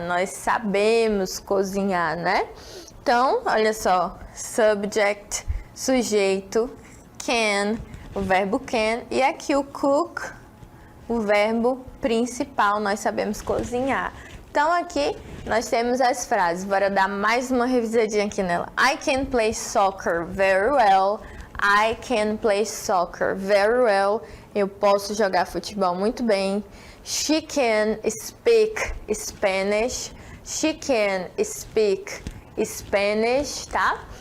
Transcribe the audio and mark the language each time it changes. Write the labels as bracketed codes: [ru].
[pt] Nós sabemos cozinhar, né? Então, olha só, subject, sujeito, can, o verbo can, e aqui o cook, o verbo principal, nós sabemos cozinhar. Então, aqui nós temos as frases. Bora dar mais uma revisadinha aqui nela. [en] I can play soccer very well. I can play soccer very well. [pt] Eu posso jogar futebol muito bem. [en] She can speak Spanish. She can speak Spanish, tá?